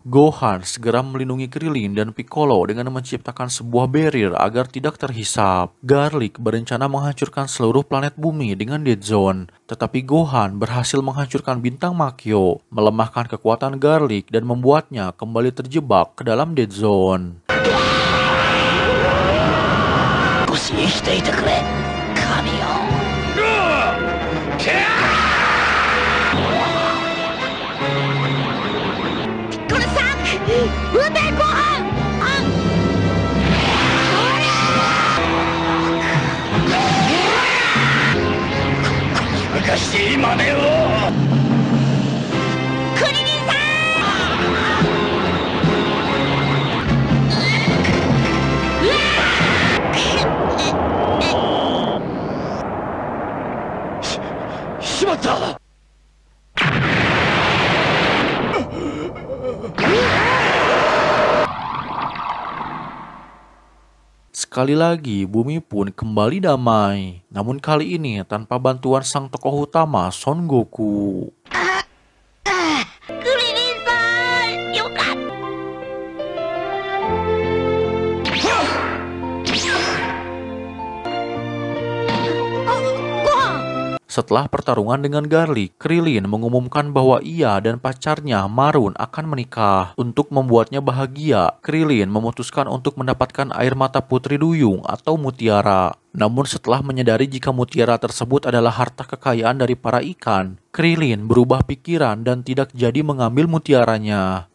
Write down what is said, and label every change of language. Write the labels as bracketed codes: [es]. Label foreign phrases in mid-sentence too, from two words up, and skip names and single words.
[id] Gohan segera melindungi Krillin dan Piccolo dengan menciptakan sebuah barrier agar tidak terhisap. Garlic berencana menghancurkan seluruh planet bumi dengan Dead Zone, tetapi Gohan berhasil menghancurkan bintang Makyo, melemahkan kekuatan Garlic dan membuatnya kembali terjebak ke dalam Dead Zone. [ja] 少し生きていてくれ神よ。これさ撃てご飯バカしい真似を。クリリンさしまった。 [id] Sekali lagi, bumi pun kembali damai. Namun kali ini tanpa bantuan sang tokoh utama Son Goku. [ja] クリリンさんよかったご飯 [id] Setelah pertarungan dengan Garlic, Krillin mengumumkan bahwa ia dan pacarnya Marun akan menikah. Untuk membuatnya bahagia, Krillin memutuskan untuk mendapatkan air mata Putri Duyung atau mutiara. Namun setelah menyadari jika mutiara tersebut adalah harta kekayaan dari para ikan, Krillin berubah pikiran dan tidak jadi mengambil mutiaranya.